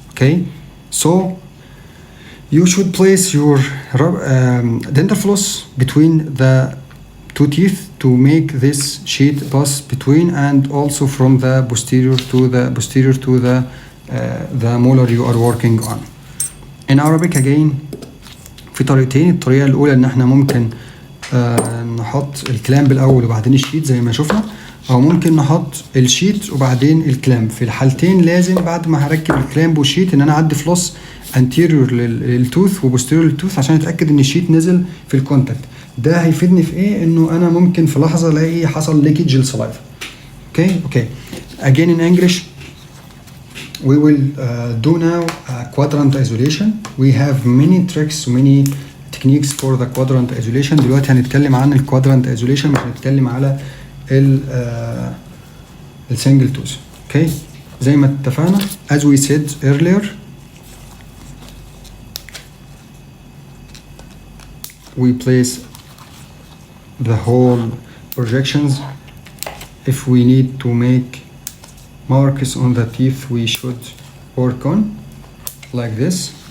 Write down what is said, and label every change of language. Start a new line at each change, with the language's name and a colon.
English: Okay, so you should place your dental floss between the two teeth to make this sheet pass between, and also from the posterior to the molar you are working on. In Arabic again,
Arabic: في طريقتين. الطريقة الأولى إن إحنا ممكن نحط الكلامب الأول وبعدين الشيت زي ما شفنا، أو ممكن نحط الشيت وبعدين الكلامب. في الحالتين لازم بعد ما هركب الكلامب والشيت إن أنا أعدي فلوس anterior للتوث وبوستيريور للتوث عشان أتأكد إن الشيت نزل في الكونتاكت. ده هيفيدني في ايه؟ انه انا ممكن في لحظه الاقي حصل ليكج للسلايفا.
English: Okay. Again in English, we will do now quadrant isolation. We have many tricks, many techniques for the quadrant isolation.
Arabic: دلوقتي هنتكلم عن ال quadrant isolation، مش هنتكلم على ال single tooth.
English: Okay.
Arabic: زي ما اتفقنا
English: as we said earlier, we place the whole projections. If we need to make marks on the teeth, we should work on like this.